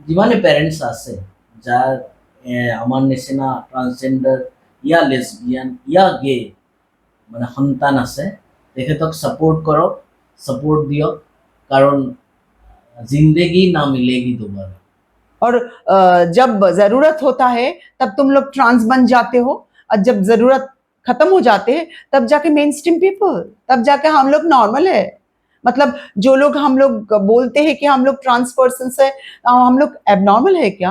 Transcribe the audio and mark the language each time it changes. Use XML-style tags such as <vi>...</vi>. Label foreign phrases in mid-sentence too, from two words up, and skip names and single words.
<as>যিমানে পেৰেণ্টছ আছে যাৰ আমাৰ নিচিনা ট্ৰান্সজেণ্ডাৰ ইয়া লেছবিয়ান ইয়া গে মানে সন্তান আছে তেখেতক ছাপোৰ্ট কৰক, ছাপোৰ্ট দিয়ক, কাৰণ জিন্দেগী না মিলেগি दोबारा।</as> <hi>और जब जरूरत होता है तब तुम लोग ट्रांस बन जाते हो, और जब जरूरत खत्म हो जाते हैं तब जाके</hi> <en>main stream people,</en> <hi>तब जाके हम लोग नॉर्मल है। मतलब जो लोग हम लोग बोलते हैं कि हम लोग</hi> <en>trans person</en> <hi>है, हम लोग एबनॉर्मल है क्या?</hi>